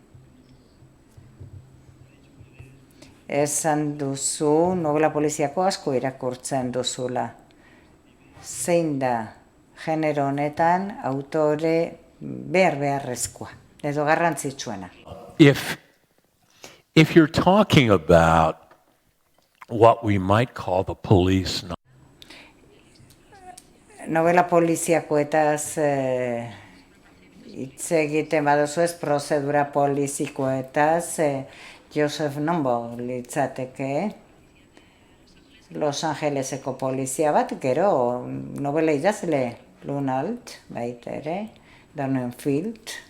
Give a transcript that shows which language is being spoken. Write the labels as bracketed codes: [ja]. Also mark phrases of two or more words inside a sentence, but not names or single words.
[eu] Esan duzu, novela poliziako asko irakurtzen duzula. Zein da genero honetan autore beharrezkoa, edo garrantzitsuena. [en] If you're talking about what we might call the police [eu] Novela poliziakoetaz hitz egiten baduzu ez, prozedura polizikoetaz, Joseph Nombo litzateke, Los Angeleseko polizia bat, gero novela idazle Lunalt, baita ere, Donenfield.